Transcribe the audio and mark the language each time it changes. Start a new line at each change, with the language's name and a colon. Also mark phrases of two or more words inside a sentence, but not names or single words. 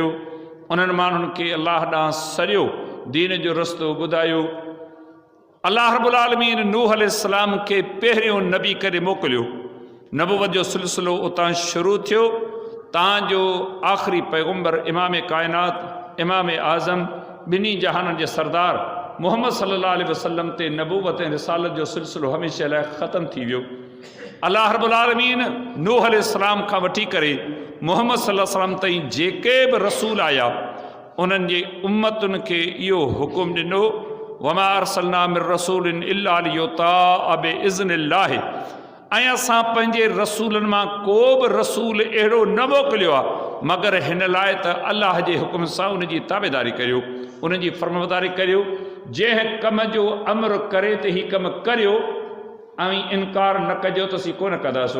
Sindhi: उन्हनि माण्हुनि खे अलाह ॾांहुं सरियो दीन जो रस्तो ॿुधायो।
Arabic: الله رب العالمين
Sindhi: नूह अलैहिस्सलाम खे पहिरियों नबी करे मोकिलियो। नबूवत जो सिलसिलो उतां शुरू थियो। तव्हांजो आख़िरी पैगम्बर इमाम काइनात इमाम आज़म ॿिन्ही जहाननि जे सरदार मुहम्मद
Arabic: صلى الله عليه وسلم
Sindhi: ते नबूवत ऐं रिसालत जो सिलसिलो हमेशह लाइ ख़तमु थी वियो।
Arabic: الله رب العالمين
Sindhi: नूह अलैहिस्सलाम खां वठी करे मुहम्मद
Arabic: صلى الله عليه وسلم
Sindhi: ताईं जेके बि रसूल आया उन्हनि जे उम्मतुनि खे इहो हुकुम ॾिनो,
Arabic: وما أرسلنا من رسول إلا ليطاع بإذن الله,
Sindhi: ऐं असां पंहिंजे रसूलनि मां को बि रसूल अहिड़ो न मोकिलियो आहे मगर हिन लाइ त अल्लाह जे हुकुम सां उन जी ताबेदारी करियो, उन जी फर्मबरदारी करियो। जंहिं कम जो अमर करे त हीउ कमु करियो ऐं इनकार न कजो त असीं कोन कंदासूं।